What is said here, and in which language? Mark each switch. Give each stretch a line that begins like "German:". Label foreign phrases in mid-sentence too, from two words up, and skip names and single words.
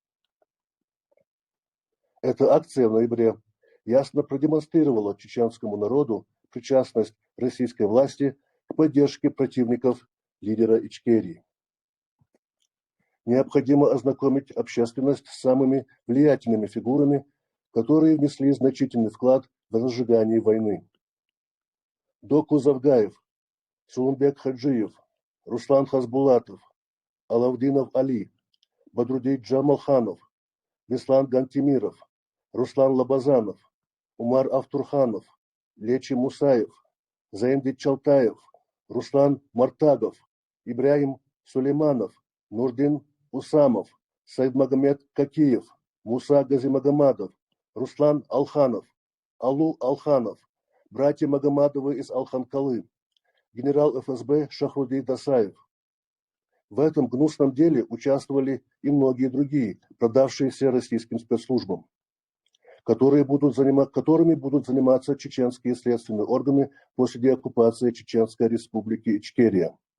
Russian: Эта акция в ноябре ясно продемонстрировала чеченскому народу причастность российской власти к поддержке противников лидера Ичкерии. Необходимо ознакомить общественность с самыми влиятельными фигурами, которые внесли значительный вклад в разжигание войны. Доку Завгаев, Сооронбек Хаджиев, Руслан Хасбулатов, Алавдинов Али, Бадрудин Джамалханов, Беслан Гантемиров, Руслан Лабазанов, Умар Автурханов, Лечи Мусаев, Заиндит Чалтаев, Руслан Мартагов, Ибрагим Сулейманов, Нурдин Усамов, Саидмагомед Какиев, Муса Газимагомадов, Руслан Алханов, Алу Алханов, братья Магомадовы из Алханкалы, генерал ФСБ Шахрудин Дасаев. В этом гнусном деле участвовали и многие другие, продавшиеся российским спецслужбам, которыми будут заниматься чеченские следственные органы после деоккупации Чеченской Республики Ичкерия.